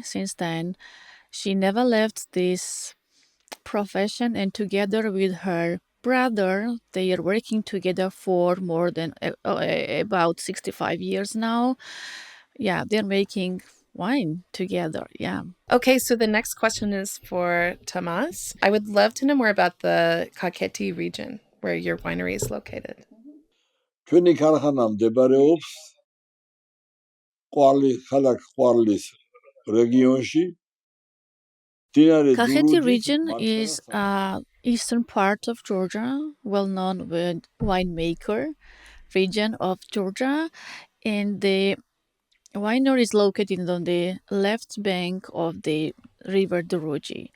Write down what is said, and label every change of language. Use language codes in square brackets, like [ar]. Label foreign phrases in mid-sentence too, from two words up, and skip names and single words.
[en] Since then, she never left this profession, and together with her brother, they are working together for more than about 65 years now. Yeah, they're making wine together. Yeah. Okay, so the next question is for Tamas. I would love to know more about the Kakheti region where your winery is located. [ka] ჩვენი ქარხანა მდებარეობს ქალაქ ყვარლის რეგიონში. [en] Kakheti region is eastern part of Georgia, well known with winemaker region of Georgia, and the winery is located on the left bank of the river Drugi.